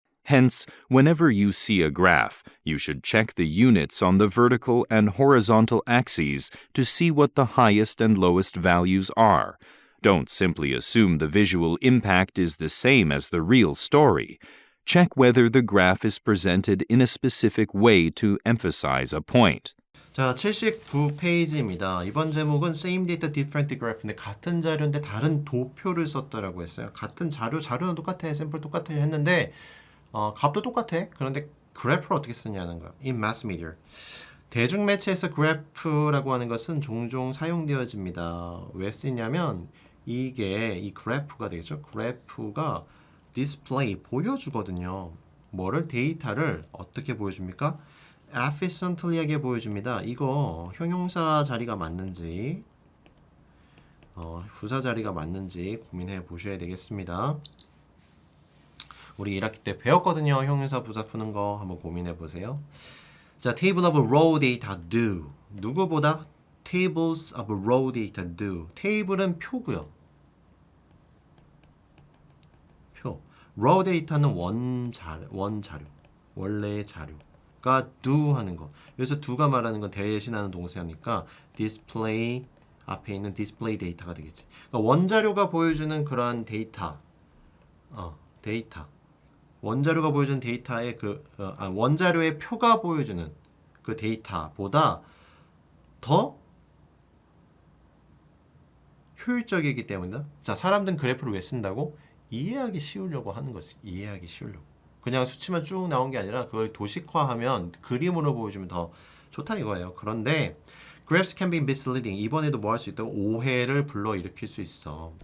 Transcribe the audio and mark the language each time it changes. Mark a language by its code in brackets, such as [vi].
[en] Hence, whenever you see a graph, you should check the units on the vertical and horizontal axes to see what the highest and lowest values are. Don't simply assume the visual impact is the same as the real story. Check whether the graph is presented in a specific way to emphasize a point. [ko] 자, 79페이지입니다. 이번 제목은 Same Data, Different Graph인데 같은 자료인데 다른 도표를 썼다라고 했어요. 같은 자료는 똑같아. 샘플 똑같아 했는데 값도 똑같아. 그런데 그래프를 어떻게 쓰냐는 거야. [en] In mass media. [ko] 대중매체에서 그래프라고 하는 것은 종종 사용되어집니다. 왜 쓰냐면 이게 이 그래프가 되겠죠. 그래프가 디스플레이 보여주거든요. 뭐를 데이터를 어떻게 보여줍니까? efficiently하게 보여줍니다. 이거 형용사 자리가 맞는지 부사 자리가 맞는지 고민해 보셔야 되겠습니다. 우리 1학기 때 배웠거든요. 형용사 부사 푸는 거 한번 고민해 보세요. [en] 자, table of raw data do. [ko] 누구보다 [en] tables of raw data do. [ko] 테이블은 표고요. 표. raw data는 원자료. 원래의 자료가 do 하는 거. 여기서 do가 말하는 건 대신하는 동사니까 display 앞에 있는 display 데이터가 되겠지. 그러니까 원자료가 보여주는 그런 데이터. 데이터. 원자료가 보여주는 데이터의 원자료의 표가 보여주는 그 데이터보다 더 효율적이기 때문이다. 자, 사람들은 그래프를 왜 쓴다고? 이해하기 쉬우려고 하는 거지. 이해하기 쉬우려고. 그냥 수치만 쭉 나온 게 아니라 그걸 도식화하면 그림으로 보여주면 더 좋다 이거예요. 그런데 [en] graphs can be misleading. [ko] 이번에도 뭐 할 수 있다고? 오해를 불러일으킬 수 있어.